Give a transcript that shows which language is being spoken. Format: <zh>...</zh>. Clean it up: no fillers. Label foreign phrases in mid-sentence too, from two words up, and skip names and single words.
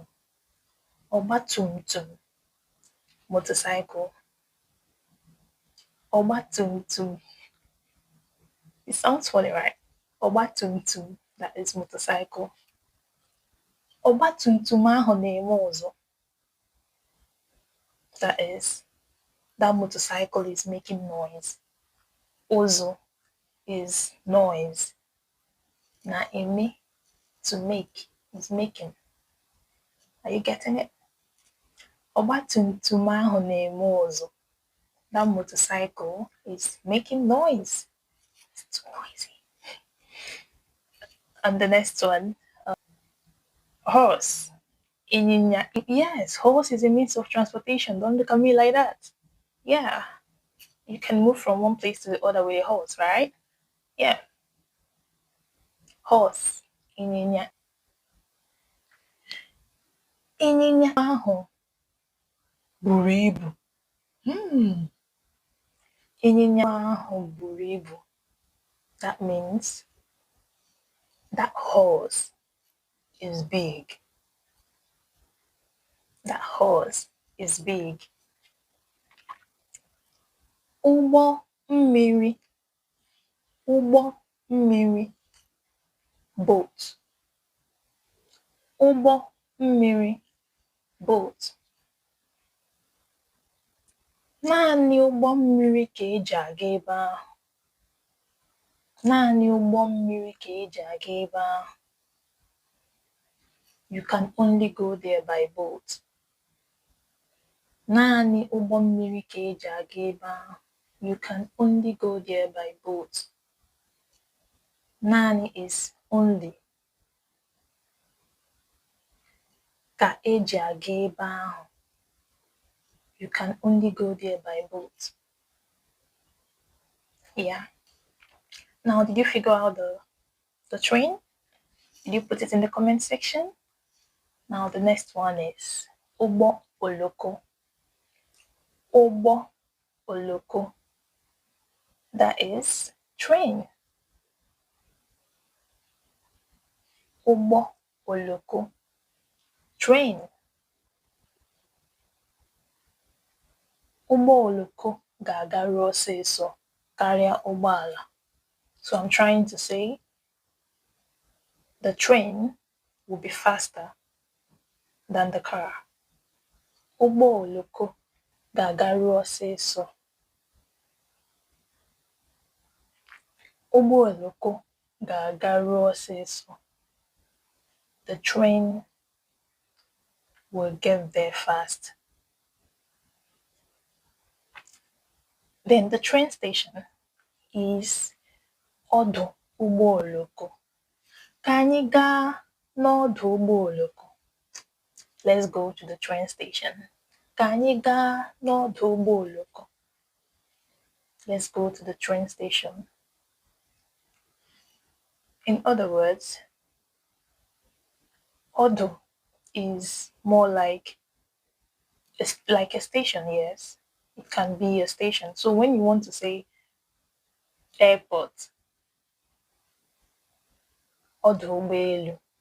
<ig>Ọgbatumtum. Motorcycle. Ọgbatumtum.</ig> <en>It sounds funny, right? Ọgbatumtum, that is motorcycle.</en> <ig>Ọgbatumtum ahụ na-eme ụzọ.</ig> <en>That is, that motorcycle is making noise. Ụzọ is noise.</en> <ig>Na-eme,</ig> <en>to make, is making. Are you getting it?</en> <ig>Ọgbatumtum ahụ na-eme ụzọ.</ig> <en>That motorcycle is making noise. It's too noisy. And the next one, horse.</en> <ig>Ịnyịnya.</ig> <en>Yes, horse is a means of transportation. Don't look at me like that. Yeah, you can move from one place to the other with a horse, right? Yeah. Horse.</en> <ig>Ịnyịnya. Ịnyịnya ahụ buru ibu. Ịnyịnya ahụ buru ibu.</ig> <en>That means that horse is big. That horse is big.</en> <ig>Ụgbọ mmiri. Ụgbọ mmiri. Boat. Ụgbọ mmiri.</ig> <en>Boat.</en> <ig>Naanị ụgbọ mmiri ka eji aga ebe ahụ. Naanị ụgbọ mmiri ka eji aga ebe ahụ.</ig> <en>You can only go there by boat.</en> <ig>Naanị ụgbọ mmiri ka eji aga ebe ahụ.</ig> <en>You can only go there by boat. Naanị is only.</en> <ig>Ka eji aga ebe ahụ.</ig> <en>You can only go there by boat. Yeah. Now, did you figure out the train? Did you put it in the comment section? Now, the next one is</en> <ig>ụgbọ oloko. Ụgbọ oloko.</ig> <en>That is train.</en> <ig>Ụgbọ oloko.</ig> <en>Train.</en> <ig>Ụgbọ oloko ga-agaru ọsịsọ karịa ụgbọala.</ig> <en>So I'm trying to say the train will be faster than the car.</en> <ig>Ụgbọ oloko ga-agaru ọsịsọ. Ụgbọ oloko ga-agaru ọsịsọ.</ig> <en>The train will get there fast. Then the train station is</en> <ig>ọdụ ụgbọ oloko. Ka anyị gaa n'ọdụ ụgbọ oloko.</ig> <en>Let's go to the train station.</en> <ig>Ka anyị gaa n'ọdụ ụgbọ oloko.</ig> <en>Let's go to the train station. In other words, ọdụ is more like a station, yes. It can be a station. So when you want to say airport,</en> <ig>ọdụ ụgbọelu.</ig>